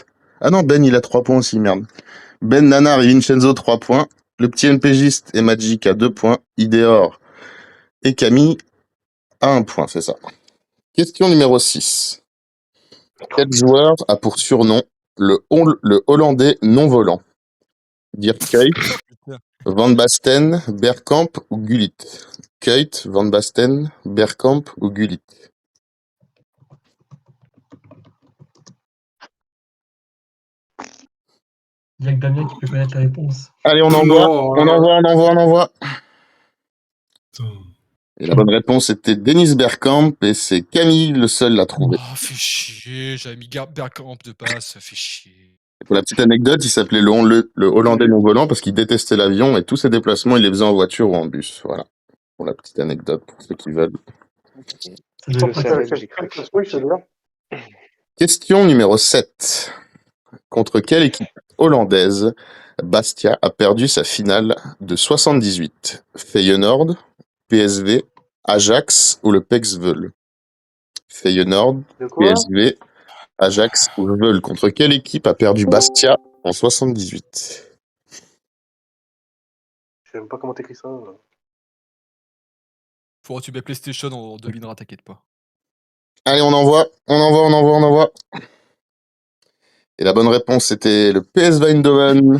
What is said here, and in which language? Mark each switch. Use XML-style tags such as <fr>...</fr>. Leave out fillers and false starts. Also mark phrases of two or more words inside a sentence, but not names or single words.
<fr>Ah non, Ben, il a 3 points aussi, merde. Ben, Nanar et Vincenzo, 3 points. Le petit MPGiste et Magic à 2 points. Ideor et Camille à 1 point, c'est ça. Question numéro 6. Quel joueur a pour surnom le Hollandais non-volant? Dirk Kuyt, Van Basten, Bergkamp ou Gullit? Kuyt, Van Basten, Bergkamp ou Gullit? Il y a que Damien qui peut connaître la réponse. Allez, on Non, envoie. Putain. Et la bonne réponse était Dennis Bergkamp et c'est Camille le seul à trouver. Oh, fait chier, j'avais mis Bergkamp de base, ça fait chier. Et pour la petite anecdote, il s'appelait le Hollandais non-volant parce qu'il détestait l'avion et tous ses déplacements, il les faisait en voiture ou en bus. Voilà. Pour la petite anecdote, pour ceux qui veulent. Ça Je doit le pas savais, être- j'ai cru. Oui, c'est bien. Question numéro 7. Contre quelle équipe hollandaise, Bastia a perdu sa finale de 78? Feyenoord, PSV, Ajax ou le PEC Zwolle? Feyenoord, De quoi? PSV, Ajax ou Zwolle. Contre quelle équipe a perdu Bastia en 78? Je sais même pas comment t'écris ça. Faudra que tu mets PlayStation, on devinera, t'inquiète pas. Allez, on envoie. Et la bonne réponse, c'était le PSV Eindhoven.</fr>